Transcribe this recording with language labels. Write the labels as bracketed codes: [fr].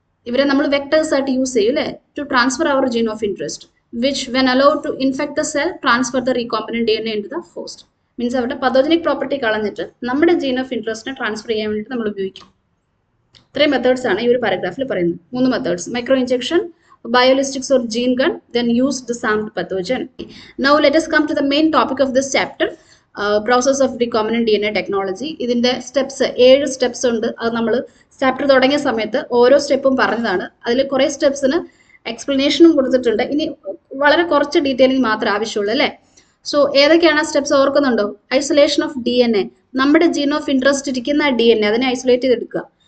[ml] ഇവരെ നമ്മൾ വെക്ടേഴ്സ് ആയിട്ട് യൂസ് ചെയ്യും അല്ലേ, [en] To transfer our gene of interest, which when allowed to infect the cell transfer the recombinant DNA into the host. [ml] Means അവരുടെ പതോജനിക് property കളഞ്ഞിട്ട് നമ്മുടെ ജീൻ ഓഫ് ഇൻട്രസ്റ്റിനെ ട്രാൻസ്ഫർ ചെയ്യാൻ വേണ്ടിയിട്ട് നമ്മൾ ഉപയോഗിക്കും. ഇത്രയും മെത്തേഡ്സ് ആണ് ഈ ഒരു പാരഗ്രാഫിൽ പറയുന്നത്. 3 methods: micro injection, ബയോലിസ്റ്റിക്സ് or gene gun, [en] then use disarmed pathogen. Now let us come to the main topic of this chapter, process of recombinant DNA technology. [ml] ഇതിന്റെ സ്റ്റെപ്സ് 7 സ്റ്റെപ്സ് ഉണ്ട്. അത് നമ്മൾ ചാപ്റ്റർ തുടങ്ങിയ സമയത്ത് ഓരോ സ്റ്റെപ്പും പറഞ്ഞതാണ്. അതിൽ കുറേ സ്റ്റെപ്സിന് എക്സ്പ്ലനേഷനും കൊടുത്തിട്ടുണ്ട്. ഇനി വളരെ കുറച്ച് ഡീറ്റെയിലിംഗ് മാത്രമേ ആവശ്യമുള്ളൂ അല്ലേ. സോ ഏതൊക്കെയാണ് സ്റ്റെപ്സ് ഓർക്കുന്നുണ്ടോ? ഐസൊലേഷൻ ഓഫ് DNA, നമ്മുടെ ജീൻ ഓഫ് ഇൻട്രസ്റ്റ് ഇരിക്കുന്ന DNA അതിനെ ഐസൊലേറ്റ് ചെയ്തെടുക്കുക.